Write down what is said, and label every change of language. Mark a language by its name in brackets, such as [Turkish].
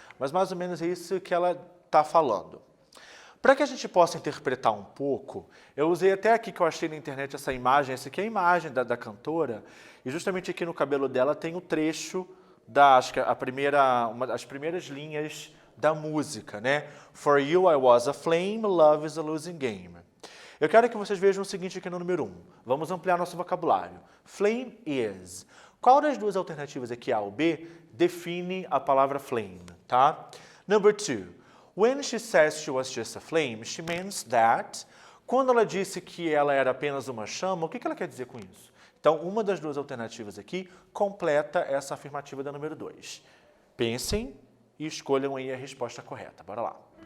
[Portuguese] Mas mais ou menos é isso que ela está falando. Para que a gente possa interpretar um pouco, eu usei até aqui que eu achei na internet essa imagem. Essa aqui é a imagem da cantora. E justamente aqui no cabelo dela tem o trecho acho que as primeiras linhas da música, né? [English] For you I was a flame, love is a losing game. [Portuguese] Eu quero que vocês vejam o seguinte aqui no número 1. Vamos ampliar nosso vocabulário. [English] Flame is. [Portuguese] Qual das duas alternativas aqui, A ou B, define a palavra flame, tá? [English] Number 2. When she says she was just a flame, she means that. [Portuguese] Quando ela disse que ela era apenas uma chama, o que ela quer dizer com isso? Então, uma das duas alternativas aqui completa essa afirmativa da número 2. Pensem e escolham aí a resposta correta. Bora lá.